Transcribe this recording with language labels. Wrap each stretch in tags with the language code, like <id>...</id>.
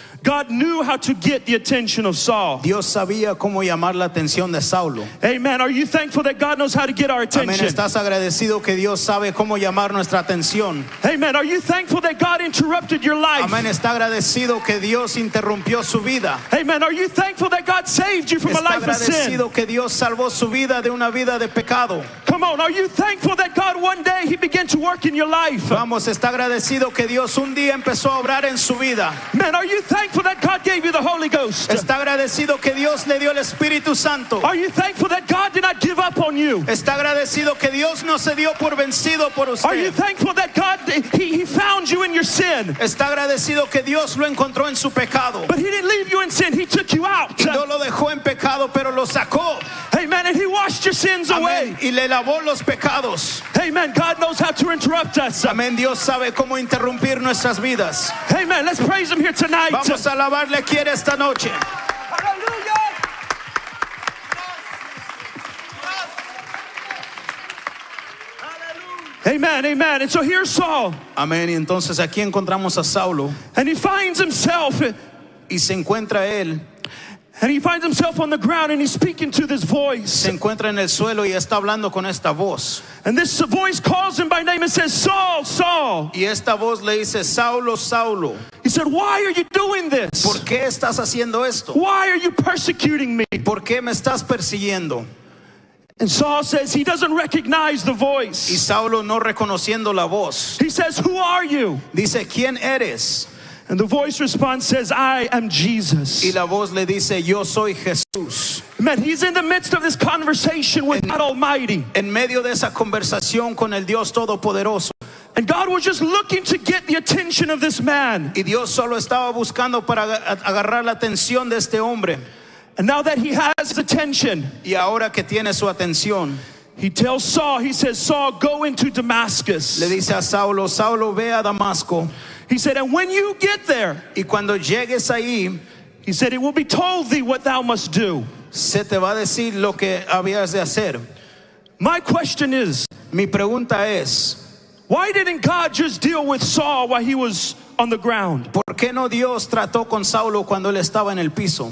<en>God knew how to get the attention of Saul.</en> <es>Dios sabía cómo llamar la atención de Saulo.</es> <en>Amen. Are you thankful that God knows how to get our</en> <es>Amén.</es> <en>attention?</en> <es>¿Estás agradecido que Dios sabe cómo llamar nuestra atención?</es> <en>Amen. Are you thankful that God interrupted your life?</en> <es>Amén. ¿Está agradecido que Dios interrumpió su vida?</es> <en>Amen. Are you thankful that God saved you from a</en> <es>¿Está</es> <en>life of sin?</en> <es>agradecido que Dios salvó su vida de una vida de pecado?</es> <en>Come on. Are you thankful that God one day He began to work in your life?</en> <es>Vamos, ¿está agradecido que Dios un día empezó a obrar en su vida?</es> <en>Man, are you thankful that God gave you the Holy Ghost?</en> <es>¿Está agradecido que Dios le dio el Espíritu Santo?</es> <en>Are you thankful that God did not give up on you?</en> <es>¿Está agradecido que Dios no se dio por vencido por</es> <en>Are you</en> <es>usted?</es> <en>thankful that God he found you in your sin?</en> <es>¿Está agradecido que Dios lo encontró en su pecado?</es> <en>But He didn't leave you in sin. He took you out.</en> <es>Y no lo dejó en pecado, pero lo sacó.</es> <en>Amen. And He washed your sins away.</en> <es>Amén. Y le lavó los pecados.</es> <en>Amen. God knows how to interrupt us.</en> <es>Amén. Dios sabe cómo interrumpir nuestras vidas.</es> <en>Amen. Let's praise Him here tonight.</en> <es>Vamos a alabarle aquí esta noche.</es> <en>Amen. Amen. And so here's Saul.</en> <es>Amén. Y entonces aquí encontramos a Saulo</es> <en>And he finds himself</en> <es>y se encuentra él,</es> <en>on the ground, and he's speaking to this voice.</en> <es>se encuentra en el suelo y está hablando con esta voz.</es> <en>And this voice calls him by name and says, Saul, Saul.</en> <es>Y esta voz le dice, Saulo, Saulo,</es> <en>He said, why are you doing this?</en> <es>¿por qué estás haciendo esto?</es> <en>Why are you persecuting me?</en> <es>¿Por qué me estás persiguiendo?</es> <en>And Saul says he doesn't recognize the</en> <es>Y</es> <en>voice.</en> <es>Saulo, no reconociendo la voz,</es> <en>He says, who are you?</en> <es>dice, ¿quién eres?</es> <en>And the voice responds, says, I am Jesus.</en> <es>Y la voz le dice, yo soy Jesús.</es> <en>Man, he's in the midst of this conversation with God Almighty.</en> <es>En medio de esa conversación con el Dios Todopoderoso.</es> <en>And God was just looking to get the attention of this man.</en> <es>Y Dios solo estaba buscando para agarrar la atención de este hombre.</es> <en>And now that he has his attention,</en> <es>Y ahora que tiene su atención,</es> <en>he tells Saul, he says, Saul, go into Damascus.</en> <es>le dice a Saulo, Saulo, ve a Damasco.</es> <en>He said, and when you get there,</en> <es>Y cuando llegues ahí,</es> <en>he said, it will be told thee what thou must do.</en> <es>se te va a decir lo que habías de hacer.</es> <en>My question is,</en> <es>Mi pregunta es,</es> <en>why didn't God just deal with Saul while he was on the ground?</en> <es>¿por qué no Dios trató con Saulo cuando él estaba en el piso?</es>